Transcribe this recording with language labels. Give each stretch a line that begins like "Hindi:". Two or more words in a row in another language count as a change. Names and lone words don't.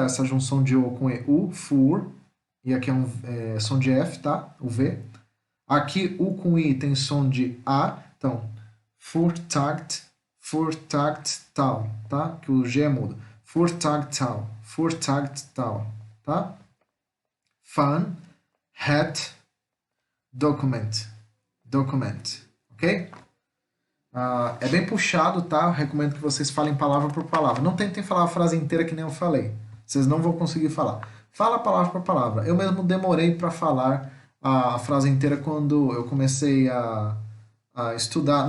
Portuguese: Essa junção de O com EU, voer. E aqui é som de F, tá? O V. Aqui U com I tem som de A, então voertuigtaal, tá? Que o G é mudo. Voertuigtaal, tá?
Dutch: Van het document,
Portuguese: ok? É bem puxado, tá? Eu recomendo que vocês falem palavra por palavra. Não tentem falar a frase inteira que nem eu falei. Vocês não vão conseguir falar. Fala palavra por palavra. Eu mesmo demorei para falar a frase inteira quando eu comecei a estudar.